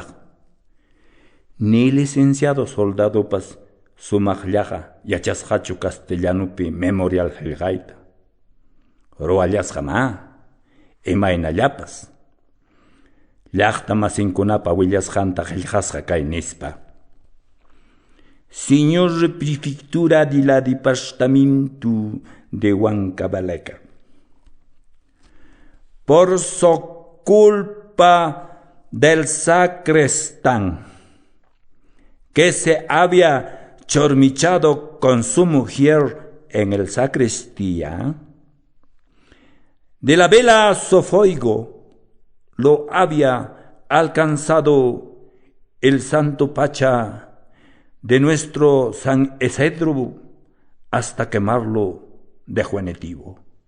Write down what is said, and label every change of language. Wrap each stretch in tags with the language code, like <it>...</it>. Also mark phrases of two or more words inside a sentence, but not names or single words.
<qu>Ni licenciado soldado pas sumajllaja yachasjachu castellanupi memorial helgaita. Ruallasja ma, imainallapas. Llaqta masinkunapa willasjanta helgasja kay nispa.</qu> <es>Señor Prefectura de la Departamento de Huancavelica. Por su culpa del sacristán, que se había chormichado con su mujer en el sacristía, de la vela Sofoigo lo había alcanzado el santo Pacha de nuestro San Esedro hasta quemarlo de juenetivo.</es>